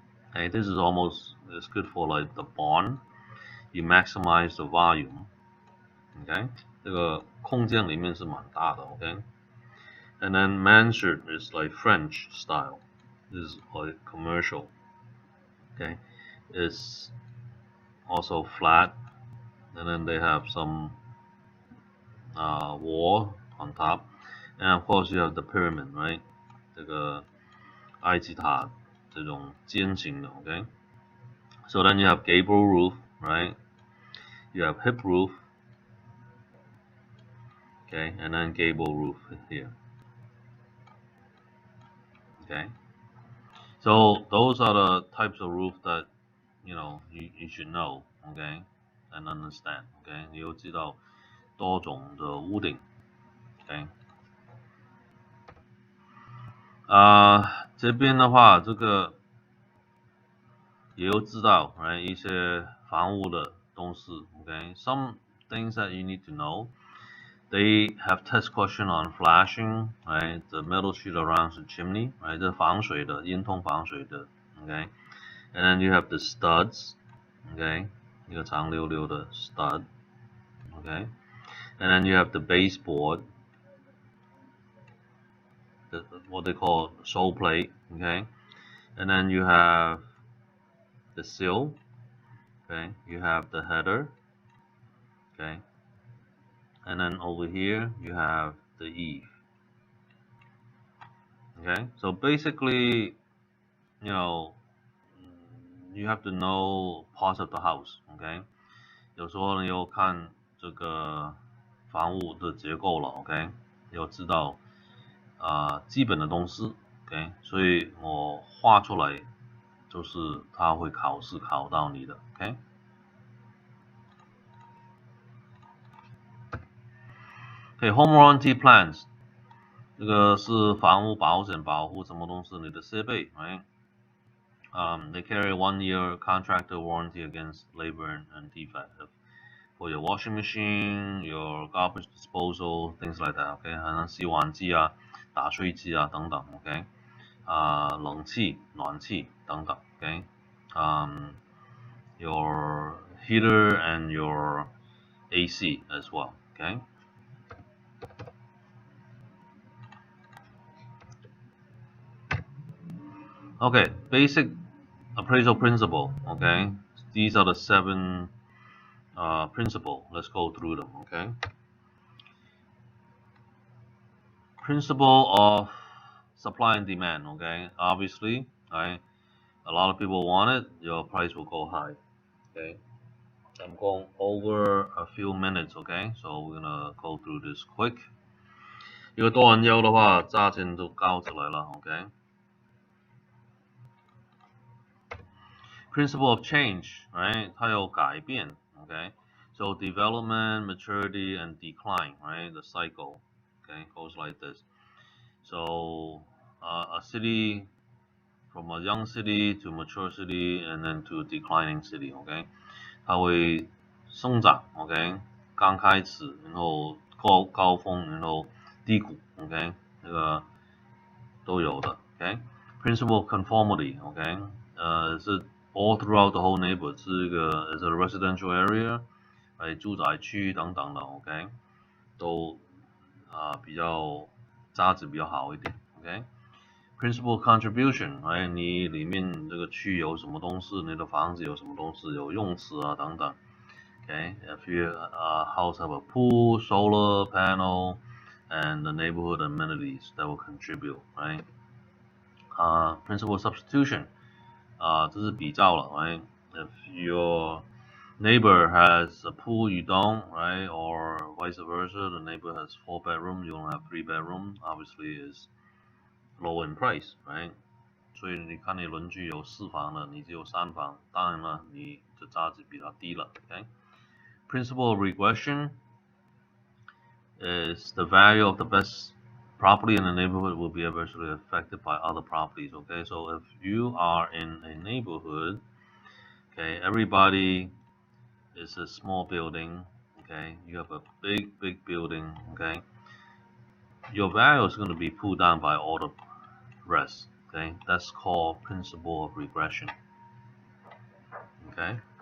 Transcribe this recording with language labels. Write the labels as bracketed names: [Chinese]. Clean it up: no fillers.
[English] Okay, this is almost it's good for like the barn. You maximize the volume. [Chinese] Okay， 这个空间里面是蛮大的。 OK。 [English] And then mansard is like French style. This is like commercial. Okay, it's also flat, and then they have some wall on top, and of course you have the pyramid, right? [Chinese] 这个埃及塔这种尖形的 ，OK. [English] So then you have gable roof, right? You have hip roof, okay, and then gable roof here. Okay, so those are the types of roof that you should know, okay, and understand, okay. [Chinese] 你要知道多种的屋顶 ，okay。这边的话，这个也有知道，right 一些房屋的东西 ，okay。 [English] Some things that you need to know. They have test question on flashing, right? The metal sheet around the chimney, right? [Chinese] 这防水的，烟囱防水的 ，okay. [English] And then you have the studs, okay. [Chinese] 一个长溜溜的 stud, okay. [English] And then you have the baseboard, what they call sole plate, okay. And then you have the sill, okay. You have the header, okay. And then over here you have the eave. Okay, so basically, you know, you have to know parts of the house. Okay， [Chinese] 有时候你有看这个房屋的结构了 ，OK， 要知道基本的东西 ，OK， 所以我画出来就是它会考试考到你的 ，OK。 [English] Home warranty plans， [Chinese] 这个是房屋保险保护什么东西？你的设备 ，right？ [English] They carry 1 year contractor warranty against labor and defect for your washing machine, your garbage disposal, things like that. [Chinese] OK， 还能洗碗机啊、打碎机啊等等。 OK， 冷气、暖气等等。 [English] OK， your heater and your AC as well. OK。 Okay, basic appraisal principle. Okay, these are the 7 principle. Let's go through them. Okay, principle of supply and demand. Okay, obviously, right? A lot of people want it. Your price will go high. Okay, I'm going over a few minutes. Okay, so we're gonna go through this quick. [Chinese] 如果多人要的话，价钱就高起来了。 OK。 [English] Principle of change, right? [Chinese] 它有改变 [English] okay? So development, maturity, and decline, right? The cycle, okay, goes like this. So a city, from a young city to mature city, and then to a declining city, okay? [Chinese] 它会生长 okay? 刚开始，然后高峰，然后低谷 okay? 这个都有的 okay? [English] Principle of conformity, okay? 是 all throughout the whole neighborhood， [Chinese] 是一个 [English] is a residential area， [Chinese] 住宅区等等的 [English] OK， [Chinese] 都比较价值比较好一点 [English] OK。Principal contribution， [Chinese] 你里面这个区有什么东西，你的房子有什么东西，有用词啊等等 [English] OK。If your house have a pool, solar panel, and the neighborhood amenities that will contribute, right? Principal substitution， [Chinese] 这是比较了 [English] right? If your neighbor has a pool, you don't, right? Or vice versa, the neighbor has 4 bedroom, you only have 3 bedroom, obviously is low in price, right? [Chinese] 所以你看你邻居有4房的，你只有3房，当然了，你的价值比较低了 okay? [English] Principal regression is the value of the best property in the neighborhood will be adversely affected by other properties, okay? So if you are in a neighborhood, okay, everybody is a small building, okay, you have a big building, okay, your value is going to be pulled down by all the rest, okay, that's called principle of regression, okay.